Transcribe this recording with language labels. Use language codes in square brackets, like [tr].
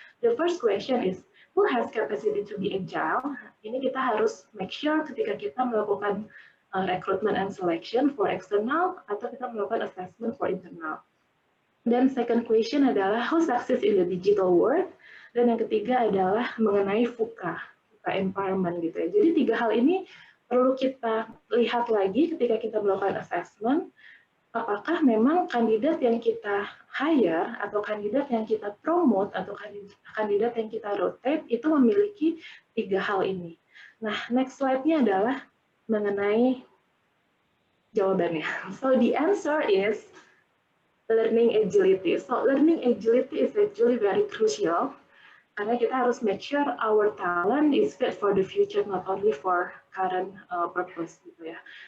[en] The first question is, who has capacity to be agile? [id] Ini kita harus make sure ketika kita melakukan [en] recruitment and selection for external [id] atau kita melakukan assessment for internal. [en] Dan second question adalah, who success in the digital world? [id] Dan yang ketiga adalah mengenai VUCA environment gitu ya. Jadi 3 hal ini perlu kita lihat lagi ketika kita melakukan assessment, apakah memang kandidat yang kita hire atau kandidat yang kita promote atau kandidat yang kita rotate itu memiliki 3 hal ini. Nah, next slide-nya adalah mengenai jawabannya. [en] So the answer is learning agility. So learning agility is actually very crucial, [id] karena kita harus [en] make sure our talent is fit for the future, not only for current purpose [id] gitu ya.